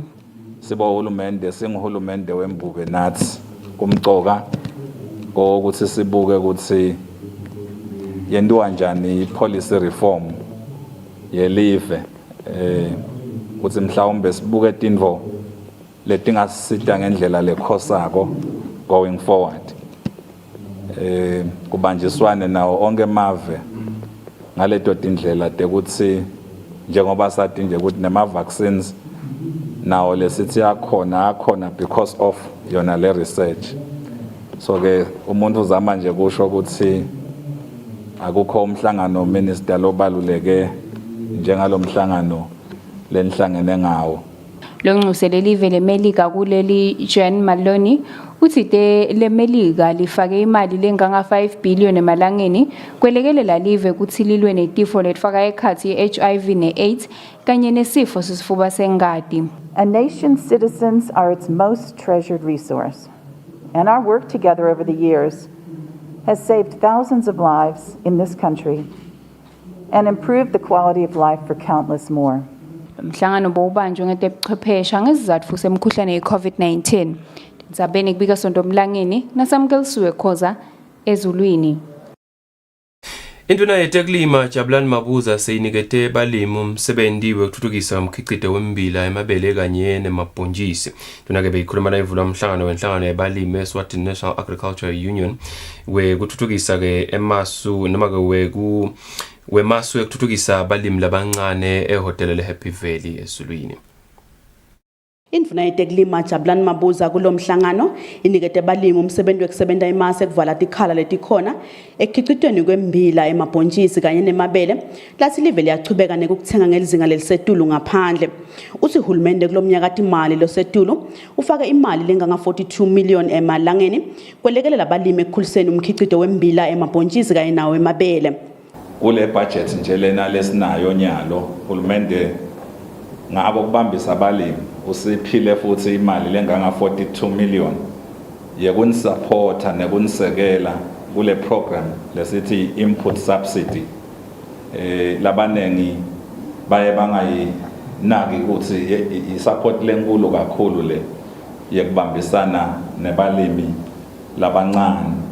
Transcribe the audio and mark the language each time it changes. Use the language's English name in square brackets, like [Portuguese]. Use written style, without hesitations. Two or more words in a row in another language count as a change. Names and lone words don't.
[Swati] Siba uhulumende singuhulumende wembube nathi kumcoka ukuthi sibuke ukuthi yenziwa njani [English] policy reform [Swati] yelive ukuthi mhlawumbe sibuke tintfo letingasisita ngendlela lekhosako [English] going forward [Swati] kubanjiswane nawo onke mave ngaleto tindlela tekuthi njengoba sathi nje ukuthi nema vaccines nawo lesithi akhona [English] because of [Swati] yona le research. So ke umuntu uzama nje kusho ukuthi akukho umhlangano minister lobaluleke njengalo mhlangano lenhlangene ngawo. Lonxusele live leMelika kuleli Jan Maloney uthi leMelika lifake imali lenganga 5 billion emalangeni kwelekelela live ukuthi lilwe netifo letfaka ekhathi HIV ne-AIDS kanye nesifo sesifuba sengati. [English] A nation's citizens are its most treasured resource, and our work together over the years has saved thousands of lives in this country and improved the quality of life for countless more. [Swati] Mhlangano bowubanjwe ngetebuchwephesha ngesizatfu semkhuhlane ye-COVID-19. Ndzabeni kubika sonto mlangeni nasamkelisiwe khoza ezulwini. Induna yetekulima Jabulani Mabuza seyinikete balimi umsebenzi wekuthuthukisa umkhicito wembila emabele kanye nemabhontjisi. Induna ke beyikhuluma nayivula umhlangano wenhlangano yebalimi Eswatini National Agricultural Union wekuthuthukisa ke emasu noma ke wemasu ekuthuthukisa abalimi labancane ehotela leHappy Valley esulwini. Indvuna yetekulima Jabulani Mabuza kulomhlangano inikete balimi umsebenzi wekusebenta imase kuvala tikhala letikhona ekukhicitweni kwembila emabhontjisi kanye nemabele lathi live liyachubeka nekukuthenga ngelizinga lelisetulu ngaphandle. Uthi uhulumende kulomnyaka imali losetulu ufake imali lenganga 42 million emalangeni kwelekelela balimi ekukhuliseni umkhicito wembila emabhontjisi kanye nawo emabele. Kule budget nje lena lesinayo nyalo uhulumende ngabo kubambisa abalimi usiphile futhi imali lenganga 42 million yekunisupporta nekunisekela kule program lesithi [English] input subsidy. [Swati] Labanengi baye bangayinaki ukuthi isupport lenkulu kakhulu le yekubambisana nebalimi labancane.